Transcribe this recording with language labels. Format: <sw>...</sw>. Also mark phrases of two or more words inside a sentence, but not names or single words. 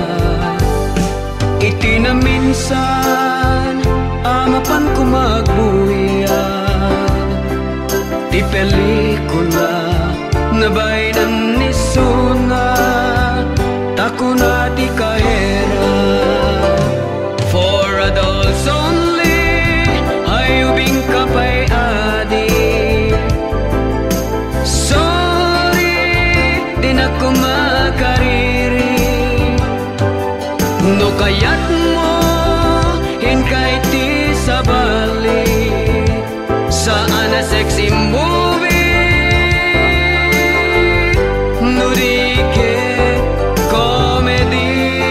<ilo>Iti na minsan amapan ko magbuya, ti pelikula na baynan ni Suna, tako na ti kahera.</ilo> <en>For adults only,</en> <ilo>hayubing kapay adi. Sorry, di na ko makariri. No kayat mo, hinkay ti sabali, saan na</ilo> <en>sexy movie,</en> <ilo>no di ke comedy.</ilo>